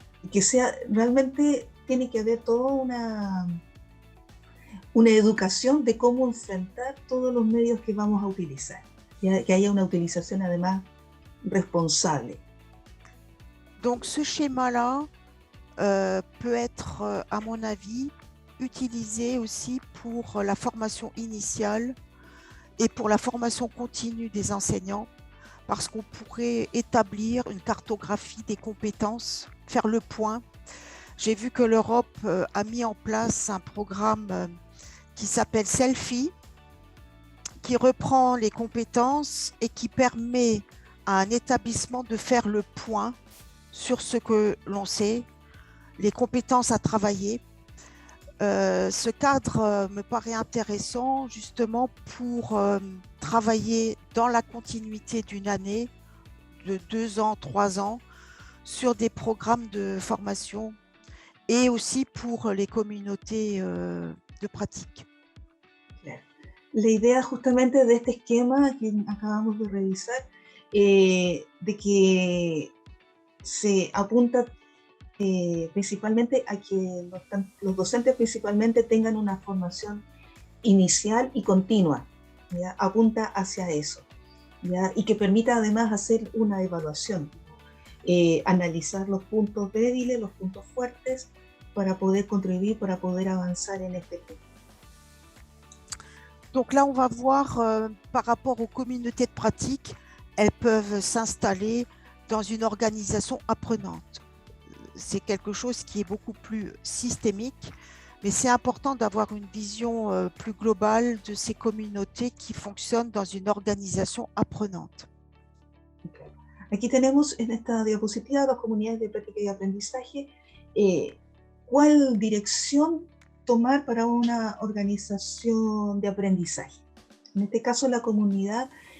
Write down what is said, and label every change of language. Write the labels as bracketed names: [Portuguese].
[Spanish] Que sea, realmente tiene que haber toda una educación de cómo enfrentar todos los medios que vamos a utilizar, ¿ya? Que haya una utilización además responsable. [French] Donc ce schéma-là peut être, à mon avis, utilisé aussi pour la formation initiale et pour la formation continue des enseignants, parce qu'on pourrait établir une cartographie des compétences, faire le point. J'ai vu que l'Europe a mis en place un programme qui s'appelle Selfie, qui reprend les compétences et qui permet à un établissement de faire le point sur ce que l'on sait, les compétences à travailler. Ce cadre me paraît intéressant justement pour travailler dans la continuité d'une année, de 2 ans, 3 ans, sur des programmes de formation et aussi pour les communautés de pratique. [Spanish] La idea justamente de este esquema que acabamos de revisar, de que se apunta principalmente a que los docentes principalmente tengan una formación inicial y continua, ¿ya? Apunta hacia eso, ¿ya? Y que permita además hacer una evaluación, analizar los puntos débiles, los puntos fuertes, para poder contribuir, para poder avanzar en este tema. [French] Donc là, on va voir par rapport aux communautés de pratique, elles peuvent s'installer dans une organisation apprenante. C'est quelque chose qui est beaucoup plus systémique, mais c'est important d'avoir une vision plus globale de ces communautés qui fonctionnent dans une organisation apprenante. [Spanish] Aquí tenemos en esta diapositiva las comunidades de práctica y aprendizaje. ¿Cuál dirección tomar para una organización de aprendizaje? En este caso, la comunidad